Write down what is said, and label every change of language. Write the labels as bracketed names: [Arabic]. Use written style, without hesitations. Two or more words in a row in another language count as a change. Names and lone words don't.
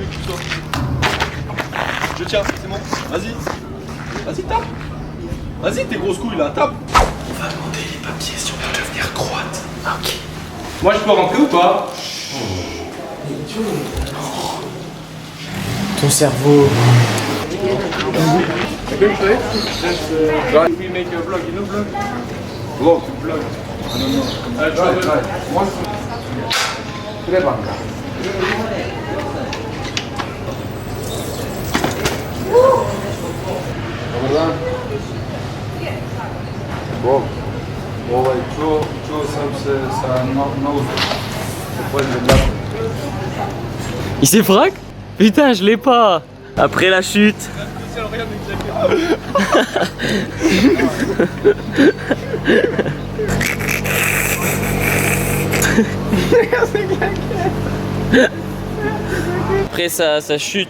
[French] Je tiens, c'est bon. Vas-y. Vas-y, tape. Vas-y, tes grosses couilles là, tape. On va demander les papiers si on peut devenir croate. Ok. Moi, je peux rentrer ou pas? Ton cerveau. [English] We make a vlog, you know vlog? Vlog. Vlog. I don't know. [Croatian] Treba. Dobar dan. Bog. Čuo sam se sa Nauzom. [French] Il s'est frac? Putain, je l'ai pas. Après la chute. Après ça chute.